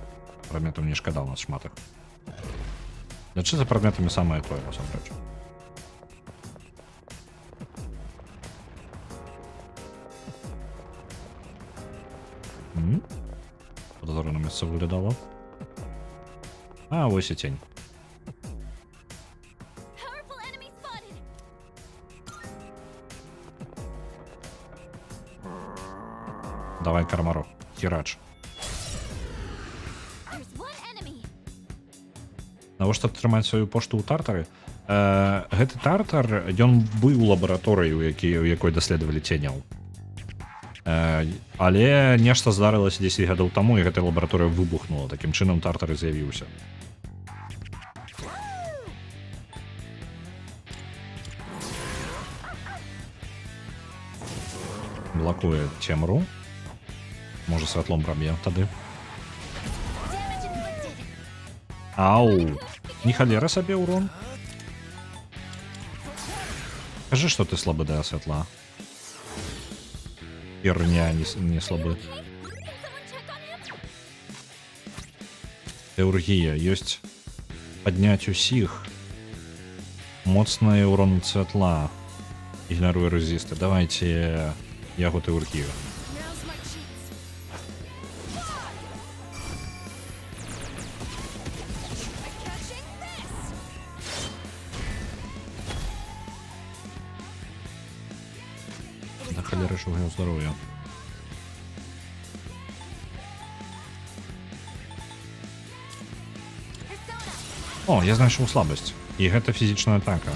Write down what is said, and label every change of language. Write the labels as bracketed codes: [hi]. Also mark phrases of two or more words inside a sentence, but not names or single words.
[be] Прадметаў не шкада ў нас шмат іх. Лячы за прадметамі самае тое, насамрэч. Подозрно месца выглядало. А, вось і тень. [en] Powerful enemy spotted. [be] Давай, Кармаро, херач. [en] There's one enemy. [be] Навошта трымаць сваю пошту ў тартары? Гэты тартар, ён быў у лабараторыі, у якой даследавалі ценяў. Але нешта здарылася 10 гадоў таму, і гэтая лабараторыя выбухнула. Такім чынам тартар і з'явіўся. Блакуе цемру. Можа, святлом праб'е тады. [en] Damage inflicted. Ау! [be] Не халера сабе урон. Кажы, што ты слабы да святла. Херня, не слабы. [en] Okay, can someone check on him? [be] Тэургія ёсць падняць усіх. Моцнае урон ад святла. Ігнаруе рэзісты. Давайте яго тэургію. [en] Now's my chance. I'm catching this. [be] Да халеры ж у яго здароўя. О, я знайшоў слабасць. І гэта фізічная атака.